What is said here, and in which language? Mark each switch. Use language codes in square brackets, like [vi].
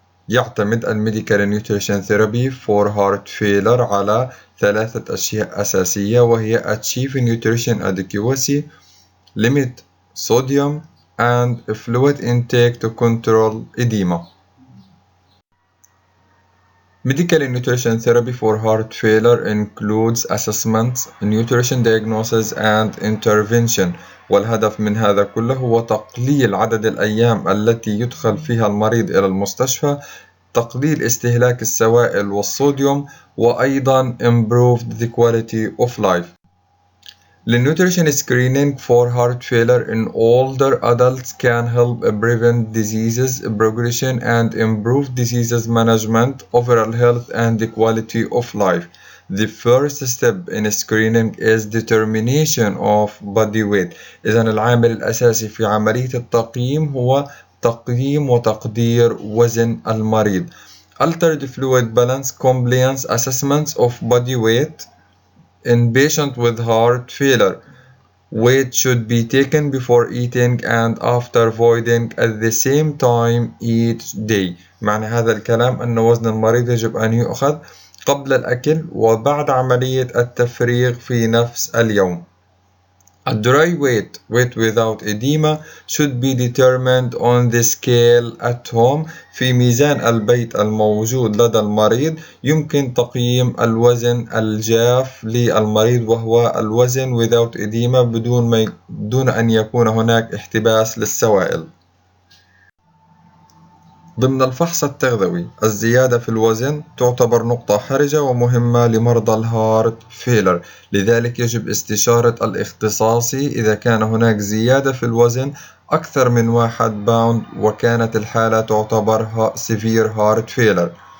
[ar] يعتمد [en] الميديكال nutrition therapy for heart failure [ar] على ثلاثة أشياء أساسية، وهي [en] Achieve Nutrition Adequacy, Limit Sodium and Fluid Intake to Control Edema. Medical nutrition therapy for heart failure includes assessments, nutrition diagnosis and intervention. [ar] والهدف من هذا كله هو تقليل عدد الأيام التي يدخل فيها المريض إلى المستشفى، تقليل استهلاك السوائل والصوديوم، وأيضا [en] improved the quality of life. النيوتريشن screening for heart failure in older adults can help prevent diseases progression and improve diseases management, overall health and the quality of life. The first step in screening is determination of body weight. [ar] إذن العامل الأساسي في عملية التقييم هو تقييم وتقدير وزن المريض. [en] Altered fluid balance compliance assessments of body weight in patient with heart failure. Weight should be taken before eating and after voiding at the same time each day. [ar] معنى هذا الكلام أن وزن المريض يجب أن يؤخذ قبل الأكل وبعد عملية التفريغ في نفس اليوم. [en] A dry weight without edema should be determined on the scale at home. [ar] في ميزان البيت الموجود لدى المريض يمكن تقييم الوزن الجاف للمريض، وهو الوزن [en] without edema [ar] بدون أن يكون هناك احتباس للسوائل. ضمن الفحص التغذوي، الزيادة في الوزن تعتبر نقطة حرجة ومهمة لمرضى الهارت فيلر، لذلك يجب استشارة الاختصاصي إذا كان هناك زيادة في الوزن أكثر من 1 باوند وكانت الحالة تعتبر [en] severe heart failure.